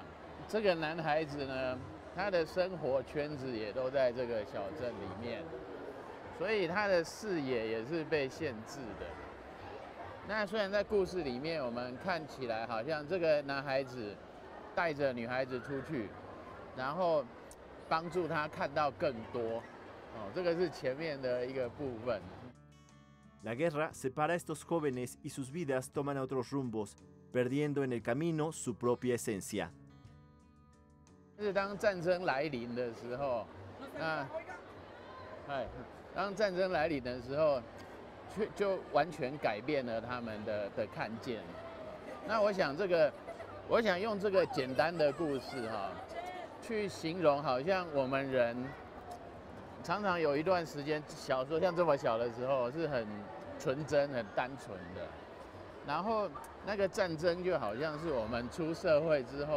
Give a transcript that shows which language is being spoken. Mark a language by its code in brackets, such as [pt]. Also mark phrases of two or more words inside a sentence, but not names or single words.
[zh] 这个男孩子呢，他的生活圈子也都在这个小镇里面，所以他的视野也是被限制的。那虽然在故事里面，我们看起来好像这个男孩子带着女孩子出去，然后帮助她看到更多，这个是前面的一个部分。 [es] La guerra separa a estos jóvenes y sus vidas toman otros rumbos, perdiendo en el camino su propia esencia. [zh] 是当战争来临的时候，当战争来临的时候，就完全改变了他们的看见。那我想我想用这个简单的故事去形容，好像我们人常常有一段时间，小时候像这么小的时候是很纯真、很单纯的，然后那个战争就好像是我们出社会之后。